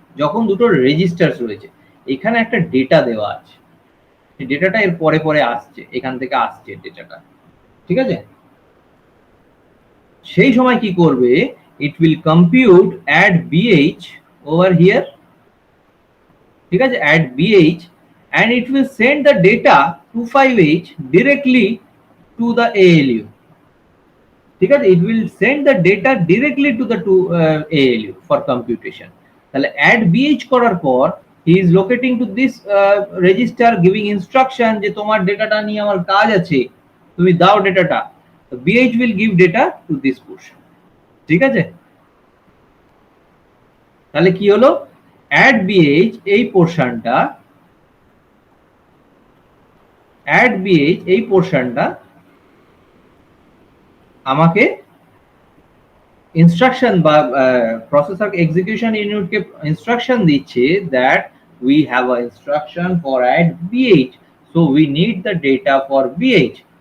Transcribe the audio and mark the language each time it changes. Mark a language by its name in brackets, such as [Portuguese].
[Bangla] যখন দুটো রেজিস্টার্স রয়েছে, এখানে একটা ডেটা দেওয়া আছে, এই ডেটাটা এর পরে পরে আসছে, এখান থেকে আসছে ডেটাটা, ঠিক আছে? সেই সময় কি করবে? [English] it will compute add BH over here, [Bangla] ঠিক আছে? [English] add BH and it will send the data 25H directly to the ALU, [Bangla] ঠিক আছে? [English] It will send the data directly to the ALU for computation. [Bangla] তাহলে add BH করার পর [English] he is locating to this register, giving instruction [Bangla] যে তোমার ডেটাটা নিয়ে আমার কাজ আছে, তুমি দাও ডেটাটা। [English] তো BH will give data to this portion, [Bangla] ঠিক আছে? তাহলে কি হলো? add BH এই পোরশনটা, add BH এই পোরশনটা আমাকে ইনস্ট্রাকশন বা প্রসেসর এক্সিকিউশন ইউনিটকে ইনস্ট্রাকশন দিচ্ছে [English] That we have a instruction for add BH, so we need the data for BH।